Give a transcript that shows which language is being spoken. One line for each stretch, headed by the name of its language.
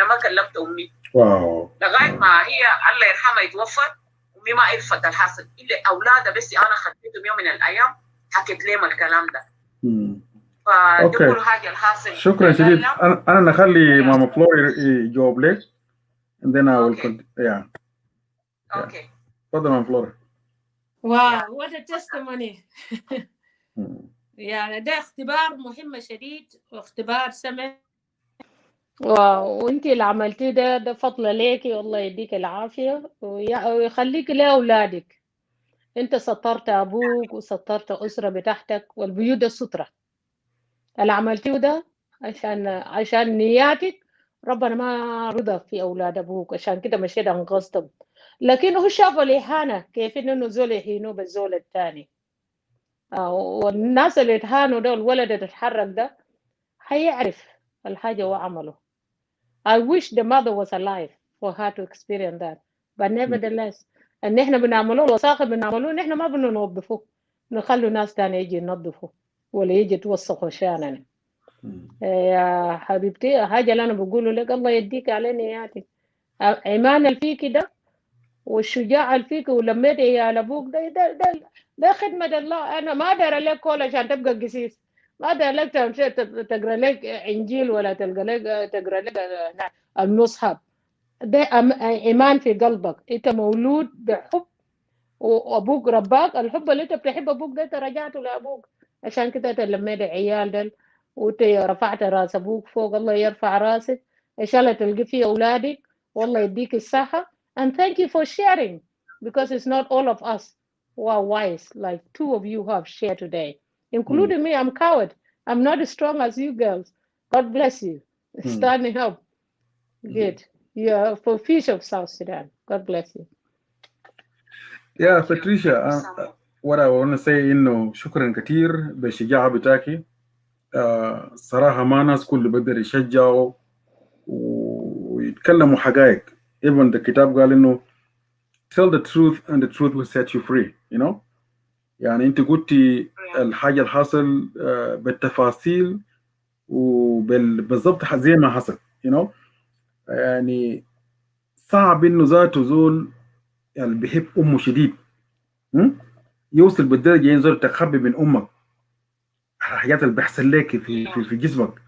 Arabic: انا ما كلمت امي لغايه ما هي الله يرحمها يتوفت. امي ما عرفت الحاصل الا اولادها بس. انا خدتهم يوم من الايام حكيت لهم الكلام ده. فدي كل حاجه الحاصل. شكرا شديد. انا نخلي ماما فلور يجاوب لك
English: and then I will continue. Yeah. Okay.
Arabic: تفضل ماما فلور.
English: Wow what a testimony.
Arabic: يعني ده اختبار مهم شديد واختبار سمح. واو، وانت اللي عملتيه ده فضل ليكي والله يديك العافيه ويخليك لاولادك. انت سطرت ابوك وسطرت اسره بتاعتك، والبيوت الستره اللي عملتيه ده عشان نياتك ربنا ما رضى في أولاد أبوك، عشان كده مشيت أنقذتهم. لكن هو شاف الإهانة كيف إنه زول يهينوه بالزول الثاني. والناس اللي اتهانوا ده، الولد اللي اتحرك ده هيعرف الحاجة وعمله.
English: I wish the mother was alive for her to experience that. But nevertheless
Arabic: ان احنا بنعمله الوساخة بنعمله، احنا ما بننظفه، نخلوا ناس تاني يجي ينظفوا ولا يجي توسخوا شاننا. يا حبيبتي حاجة اللي انا بقوله لك، الله يديك على نياتك. ايمان اللي فيك ده والشجاعة اللي فيك ولميت يا ابوك ده خدمة الله. انا ما ادري لك كول عشان تبقى قسيس، ما ادري لك تقرا لك انجيل ولا تقرا لك المصحف. ده ايمان في قلبك، انت مولود بحب وابوك رباك. الحب اللي انت بتحب ابوك ده انت رجعته لابوك، عشان كده انت لميت عيال ده وانت رفعت راس ابوك فوق. الله يرفع راسك ان شاء الله تلقي فيه اولادك، والله يديك الصحه.
English: And thank you for sharing, because it's not all of us who are wise like two of you have shared today, including me. I'm coward, I'm not as strong as you girls. God bless you. Standing up. Good. Yeah, for future of South Sudan. God bless you. Yeah, Patricia, what I want to say
Arabic: إنه شكرا كتير بالشجاعة بتاعك. صراحة ما ناس كل بقدر يشجعوا ويتكلموا حقائق.
English: Even the
Arabic: كتاب قال إنه
English: tell the truth and the truth will set you free. You know.
Arabic: يعني أنت قلتي الحاجة الحاصل بالتفاصيل وبالضبط زي ما حصل.
English: You know.
Arabic: يعني صعب إنه ذاته زول يعني بيحب أمه شديد يوصل بالدرجة ينزل تخبي من أمك الحاجات اللي بيحصل لك في جسمك.